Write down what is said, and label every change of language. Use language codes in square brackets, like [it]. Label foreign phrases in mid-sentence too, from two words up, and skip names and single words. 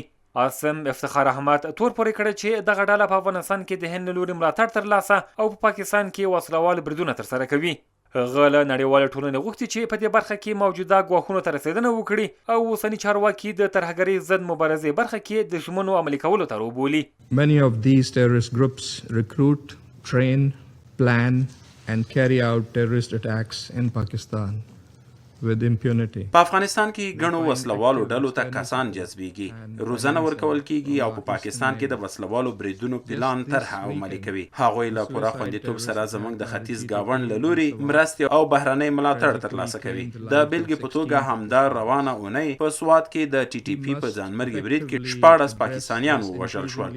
[ps] عاصم افتخار احمد تور پورې کړی چې دغه ډله په افغانستان کې د هند له لوري ملاتړ ترلاسه او په پاکستان کې وسلوال بریدونه ترسره کوي. هغه له نړیوالې ټولنې غوښتي چې په دې برخه کې موجوده ګواښونو ته رسېدنه وکړي او اوسني چارواکي د ترهګرۍ ضد مبارزې برخه کې د ژمنو عملي کولو ته وبولي. [en] Many of these terrorist groups recruit, train, plan and carry out terrorist attacks in Pakistan with impunity. [ps] په افغانستان کې ګڼو وسلوالو ډلو ته کسان جذبېږي، روزنه ورکول کېږي او په پاکستان کې د وسلوالو بریدونو پلان طرحه عملي کوي. هغوی له پوره خوندیتوب سره زموږ د ختیځ ګاونډ له لوري مرستې او بهرنۍ ملاتړ ترلاسه کوي. د بیلګې په توګه همدا روانه اونۍ په سوات کې د ټي ټي پي په ځانمرګي برید کې 14 پاکستانیان ووژل شول.